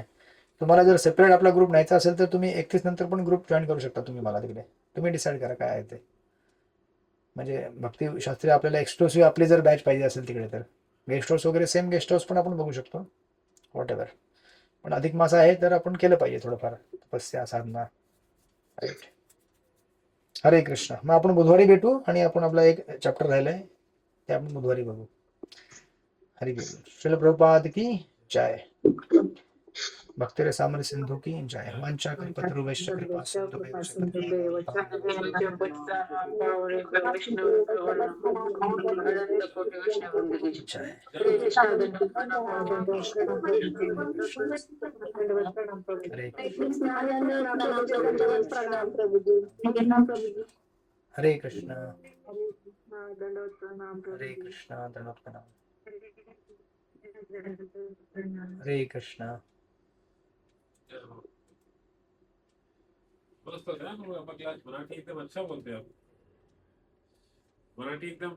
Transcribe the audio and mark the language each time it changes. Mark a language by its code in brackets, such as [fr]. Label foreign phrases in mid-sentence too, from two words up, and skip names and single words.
[mr] तुम्हाला जर सेपरेट आपला ग्रुप न्यायचा असेल तर तुम्ही 31 नंतर पण ग्रुप जॉईन करू शकता तुम्ही मला तिकडे. तुम्ही डिसाईड करा काय आहे ते. म्हणजे भक्तिशास्त्री आपल्याला एक्सक्लुसिव्ह आपली जर बॅच पाहिजे असेल तिकडे, तर [en] guest house [mr] वगैरे सेम [en] guest house [mr] पण आपण बघू शकतो, [en] what ever. [mr] पण अधिक मास आहे तर आपण केलं पाहिजे थोडंफार तपस्या साधना, राईट. हरे कृष्ण. मग आपण बुधवारी भेटू आणि आपण आपला एक चॅप्टर राहिलाय ते आपण बुधवारी बघू. [hi] हरे कृष्ण. श्रील प्रभुपाद की जय. भक्ति रसामृत सिंधु की जय. [sa] वांछा कल्पतरु वैश्य कृपा सिंधु कृपा सिंधु वैष्णव अनंत कोटी वैष्णव [mr] जय. हरे कृष्ण. हरे कृष्ण, दंडवत प्रणाम. हरे कृष्ण. [hi] मस्त है ना, आपका क्लास मराठी एकदम अच्छा बोलते हैं आप. मराठी एकदम